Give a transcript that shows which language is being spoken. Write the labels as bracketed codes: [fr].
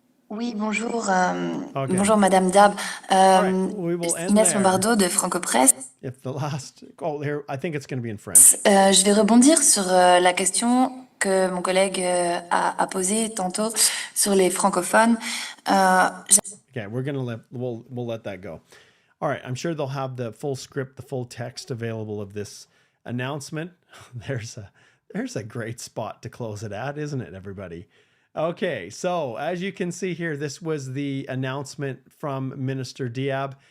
[fr] Oui, bonjour, bonjour Madame Dab. Inès Lombardo de Franco-Presse. [en] If the last, I think it's going to be in French. [fr] Je vais rebondir sur la question que mon collègue a posée tantôt sur les francophones. [en] Okay, we'll let that go. All right, I'm sure they'll have the full script, the full text available of this announcement. There's a great spot to close it at, isn't it, everybody? Okay, so as you can see here, this was the announcement from Minister Diab.